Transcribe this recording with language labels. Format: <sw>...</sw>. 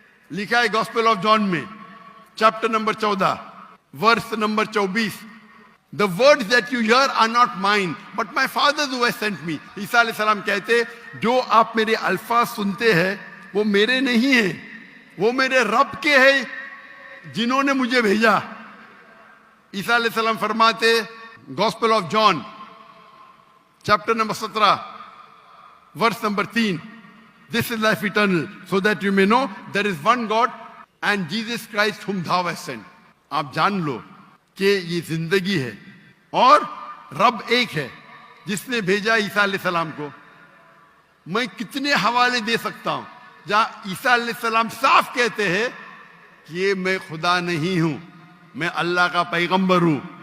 <hi>लिखा है</hi> <en>Gospel of John में chapter number 14 verse number 24, The words that you hear are not mine, but my Father who has sent me.</en> <hi>ईसा अलैहिस्सलाम कहते, जो आप मेरे अल्फाज सुनते हैं वो मेरे नहीं है, वो मेरे रब के हैं जिन्होंने मुझे भेजा। ईसा अलैहिस्सलाम फरमाते</hi> <en>Gospel of John chapter number 17 verse number 3, This is life eternal, so that you may know there is one God and Jesus Christ whom thou hast sent.</en> <hi>आप जान लो कि ये जिंदगी है और रब एक है जिसने भेजा ईसा अलैहिस्सलाम को। मैं कितने हवाले दे सकता हूं जहां ईसा अलैहिस्सलाम साफ कहते हैं कि ये मैं खुदा नहीं हूं, मैं अल्लाह का पैगंबर हूं।</hi>